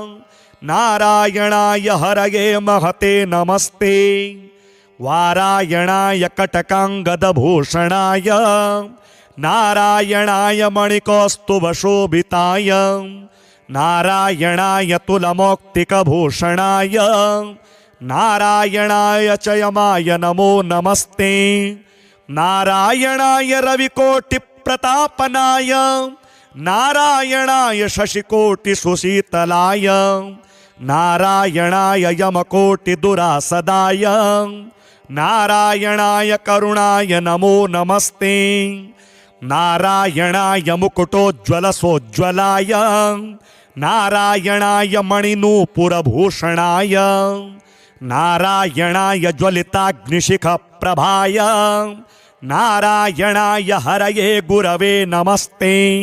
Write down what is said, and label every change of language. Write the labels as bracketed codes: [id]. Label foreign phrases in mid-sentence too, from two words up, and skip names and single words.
[sa] नारायणाय हरये महते नमस्ते वारायणाय कटकाङ्गदभूषणाय नारायणाय मणिकौस्तुभशोभिताय नारायणाय तुलमौक्तिकभूषणाय नारायणाय च यमाय नमो नमस्ते नारायणाय रविकोटिप्रतापनाय नारायणाय शशिकोटिसुशीतलाय नारायणाय यमकोटिदुरासदाय नारायणाय करुणाय नमो नमस्ते. नारायणाय मुकुटोज्ज्वलसोज्ज्वलाय नारायणाय मणिनूपुरभूषणाय नारायणाय ज्वलिताग्निशिखप्रभाय नारायणाय हरये गुरवे नमस्ते.